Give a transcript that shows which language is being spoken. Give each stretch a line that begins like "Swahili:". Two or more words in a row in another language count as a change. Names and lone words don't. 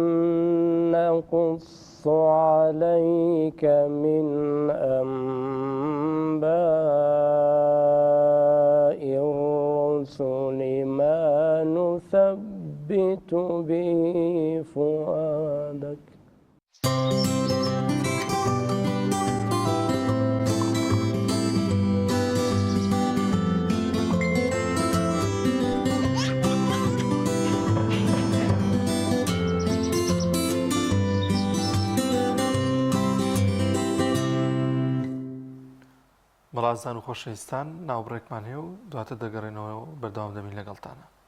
Arabic: نقص عليك من أنباء الرسل ما نثبت به فؤادك.
Central Kurdish: بەڵازان و خۆشەویستان ناوبڕێکمان هەیە و دواتر دەگەڕێنەوە بەردەوام دەمین لەگەڵتانە.